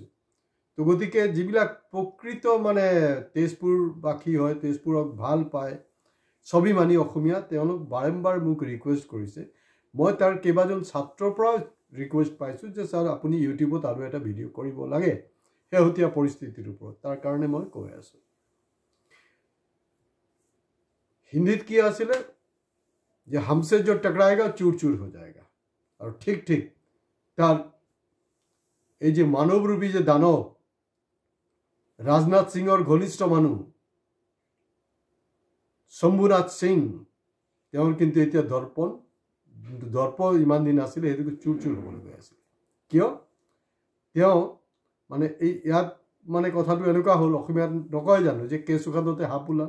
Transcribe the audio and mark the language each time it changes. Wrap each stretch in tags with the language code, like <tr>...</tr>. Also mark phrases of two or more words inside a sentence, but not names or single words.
<as>তো গতিকে যিবিলাক প্ৰকৃত মানে তেজপুৰবাসী হয়, তেজপুৰক ভাল পায়, ছবি মানি অসমীয়া, তেওঁলোক বাৰম্বাৰ মোক ৰিকুৱেষ্ট কৰিছে। মই তাৰ কেইবাজন ছাত্ৰৰ পৰা ৰিকুৱেষ্ট পাইছোঁ যে ছাৰ আপুনি ইউটিউবত আৰু এটা ভিডিঅ' কৰিব লাগে শেহতীয়া পৰিস্থিতিৰ ওপৰত। তাৰ কাৰণে মই কৈ আছোঁ। হিন্দীত কি আছিলে যে</as> <hi>हमसे जो टकराएगा चूर चूर हो जाएगा। और ठीक ठीक तार</hi> <as>এই যে মানবরূপী যে দানব রাজনাথ সিংৰ ঘনিষ্ঠ মানুহ শম্ভুনাথ সিং, তেওঁৰ কিন্তু এতিয়া দৰ্প ইমান দিন আছিলে, সেইটো চুৰ চুৰ হ'বলৈ গৈ আছিল। কিয় তেওঁ মানে এই ইয়াত মানে কথাটো এনেকুৱা হ'ল, অসমীয়াত নকয় জানো যে কেঁচুখানতে হাপ ওলালে।</as>